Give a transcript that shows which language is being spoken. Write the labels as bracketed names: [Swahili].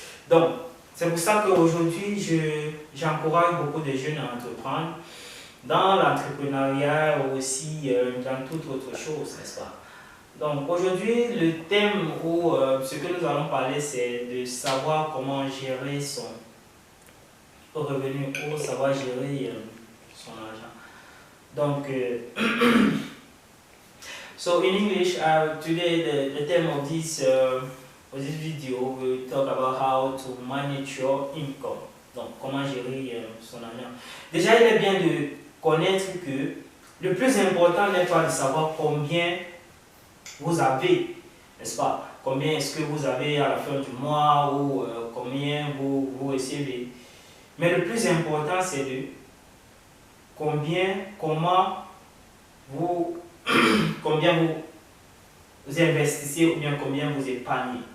[French] Donc, c'est pour ça qu'aujourd'hui, j'encourage beaucoup de jeunes à entreprendre dans l'entrepreneuriat aussi, dans toute autre chose, n'est-ce pas? Donc aujourd'hui, le thème ou ce que nous allons parler, c'est de savoir comment gérer son revenu ou savoir gérer son argent. [English] Donc, so in English, today the theme of this video will talk about how to manage your income. [French] Donc, comment gérer son argent. Déjà, il est bien de connaître que le plus important n'est pas de savoir combien vous avez, n'est-ce pas? Combien est-ce que vous avez à la fin du mois ou combien vous recevez. Mais le plus important, c'est de comment vous investissez ou bien combien vous épargnez.